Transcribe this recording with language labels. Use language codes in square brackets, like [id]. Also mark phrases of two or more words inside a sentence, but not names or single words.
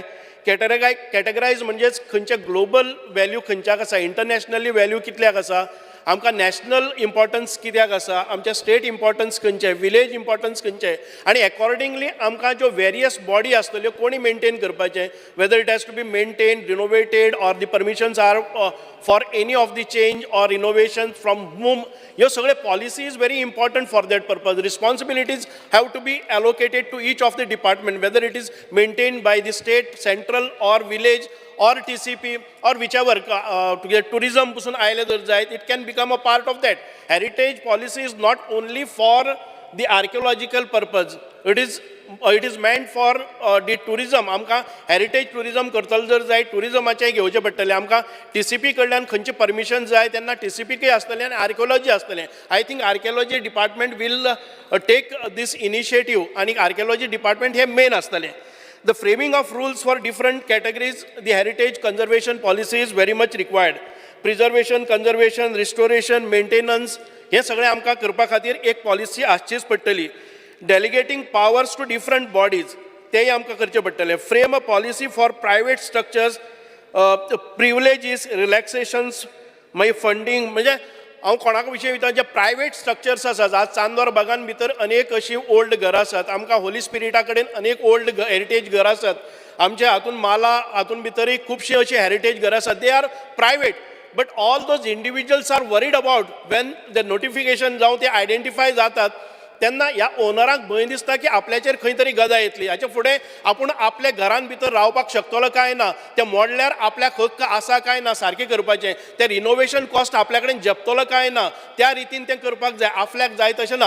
[kok] कॅटेगरायज म्हणजेच खंयचे [en] global value [kok] खंयच्याक आसा, [en] internationally value [kok] कितल्याक आसा, आमकां [en] national importance [kok] कित्याक आसा, आमच्या [en] state importance [kok] खंयचे, [en] village importance [kok] खंयचे, आनी अकॉर्डिंगली आमकां ज्यो [en] various body [kok] आसतल्यो कोणी मेंटेन करपाचे, [en] whether it has to be maintain, renovated or the permissions are for any of the change or innovation from whom, [kok] ह्यो सगळे [en] policy is very important for that purpose. responsibilities have to be allocated to each of the department, whether it is maintain by the state, central or village or TCP or whichever, tourism [kok] pasun aile jar jayt, [en] it can become a part of that. Heritage policy is not only for the archaeological purpose, it is meant for the tourism. [kok] आमकां [en] heritage tourism [kok] करतलो जर जाय, tourismaचे घेवचे पडटले, आमकां TCP कडल्यान खंयचे परमिशन जाय तेन्ना TCP क आसतलें आनी आर्किओलॉजी आसतलें. [en] I think archaeology department will take this initiative [kok] आनी आर्किओलॉजी डिपार्टमेंट हे मेन आसतलें. [en] The framing of rules for different categories, the heritage conservation policy is very much required. Preservation, conservation, restoration, maintenance, [kok] हे सगळे आमकां करपा खातीर एक पॉलिसी आसचीच पडटली. [en] Delegating powers to different bodies, [kok] तेय आमकां करचें पडटलें. [en] Frame a policy for private structures, privileges, relaxations, [kok] मागीर funding, म्हणजे हांव कोणाक विशयी वयता, जे [en] private structures [kok] आसात, आज चांदोर बागान भितर अनेक अशीं ओल्ड घरां आसात, आमकां होली स्पिरिटा कडेन अनेक [en] old heritage [kok] घरां आसात, आमच्या हातून माला हातून भितरय खुबशीं अशीं हेरिटेज घरां आसात, [en] they are private. but all those individuals are worried about when [kok] द नोटिफिकेशन जावं ते आयडेंटिफाय जातात तेन्ना ह्या ओनराक भंय दिसता की आपल्याचेर खंय तरी गदा येतली, हाचे फुडें आपूण आपल्या घरान भितर रावपाक शकतलो काय ना, ते मोडल्यार आपल्याक हक्क आसा काय ना सारकें करपाचें, ते [en] renovation cost [kok] आपल्या कडेन झेपतलो काय ना, त्या रितीन तें करपाक जाय, आपल्याक जाय तशें ना.